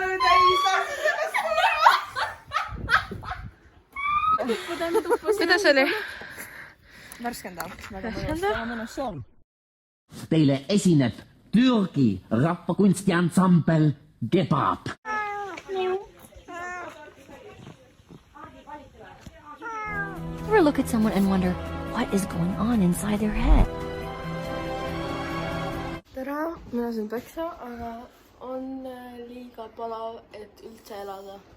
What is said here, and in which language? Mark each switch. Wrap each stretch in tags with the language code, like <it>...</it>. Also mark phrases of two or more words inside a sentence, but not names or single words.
<et>Kuidas oli? Teile esineb Türgi rahvakunstiansambel Gebab.</et> <en>Ever look at someone and wonder what is going on inside their head?</en> <et>tere, mina olen Peksa, aga on liiga palav, et üldse elada.</et>